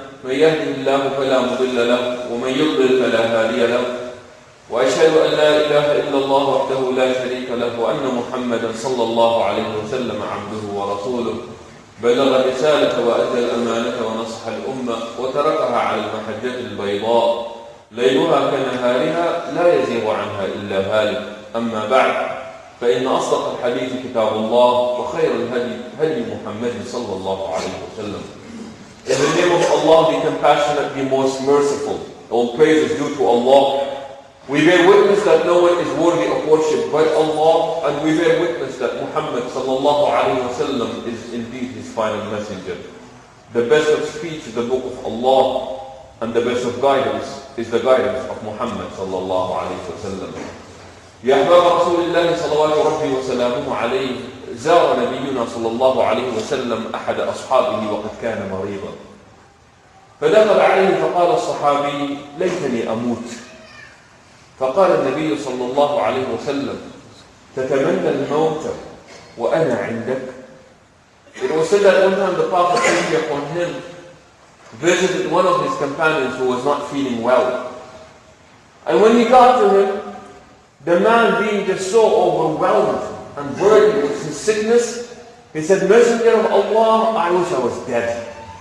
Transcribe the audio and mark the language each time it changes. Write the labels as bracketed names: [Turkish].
[Arabic] من يهده الله فلا مضل له، ومن يضلل فلا هادي له، وأشهد أن لا إله إلا الله وحده لا شريك له، وأن محمدا صلى الله عليه وسلم عبده ورسوله، بلغ الرسالة وأدى الأمانة ونصح الأمة وتركها على المحجة البيضاء ليلها كنهارها لا يزيغ عنها إلا هالك. أما بعد، فإن أصدق الحديث كتاب الله، وخير الهدي هدي محمد صلى الله عليه وسلم. [English] In the name of Allah, the compassionate, the most merciful, all praise is due to Allah. We bear witness that no one is worthy of worship but Allah, and we bear witness that Muhammad [Arabic] sallallahu alayhi wa sallam [English] is indeed his final messenger. The best of speech is the book of Allah, and the best of guidance is the guidance of Muhammad [Arabic] sallallahu alayhi wa sallam. يا أحباب رسول الله صلوات ربي وسلامه عليه، زار نبينا صلى الله عليه وسلم أحد أصحابه وقد كان مريضا، فدخل عليه فقال الصحابي: ليتني أموت. فقال النبي صلى الله عليه وسلم: تتمنى الموت وأنا عندك. [English] It was said that one time the Prophet came upon him, visited one of his companions who was not feeling well. And when he got to him, the man being just so overwhelmed and burdened with his sickness, he said, Messenger of Allah, I wish I was dead.